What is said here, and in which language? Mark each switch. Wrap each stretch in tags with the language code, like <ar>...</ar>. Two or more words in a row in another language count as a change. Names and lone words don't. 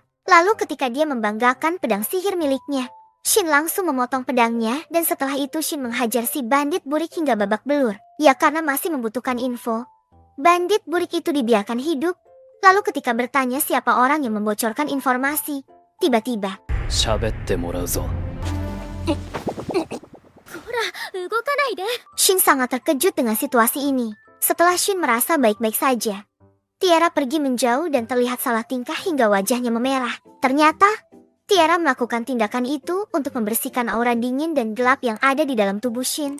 <id>Lalu ketika dia membanggakan pedang sihir miliknya, Shin langsung memotong pedangnya dan setelah itu Shin menghajar si bandit burik hingga babak belur. Ya karena masih membutuhkan info, bandit burik itu dibiarkan hidup. Lalu ketika bertanya siapa orang yang membocorkan informasi, tiba-tiba</id> <ja>喋ってもらうぞ。</ja> <id>Shin sangat terkejut dengan situasi ini. Setelah Shin merasa baik-baik saja, Tiara pergi menjauh dan terlihat salah tingkah hingga wajahnya memerah. Ternyata, Tiara melakukan tindakan itu untuk membersihkan aura dingin dan gelap yang ada di dalam tubuh Shin.</id>